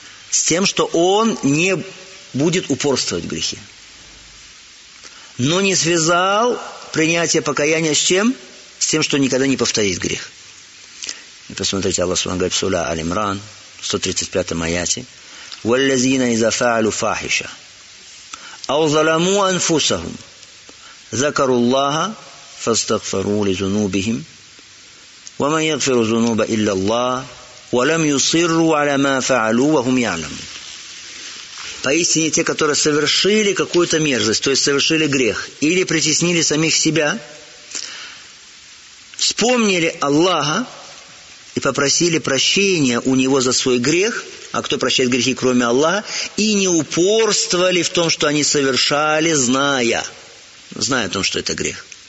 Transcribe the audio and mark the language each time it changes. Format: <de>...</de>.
<ru>С тем, что он не будет упорствовать в грехе. Но не связал принятие покаяния с чем? С тем, что никогда не повторит грех. И посмотрите, Аллах Субхану говорит в Сура Аль-Имран, 135-м аяте.</ru> <ar>«Валлязина иза фаалу фахиша». أو ظلموا أنفسهم ذكروا الله فاستغفروا لذنوبهم ومن يغفر الذنوب إلا الله ولم يصروا على ما فعلوا وهم يعلمون.</ar> <ru>Поистине те, которые совершили какую-то мерзость, то есть совершили грех, или притеснили самих себя, вспомнили Аллаха и попросили прощения у него за свой грех, а кто прощает грехи, кроме Аллаха, и не упорствовали в том, что они совершали, зная о том, что это грех.</ru>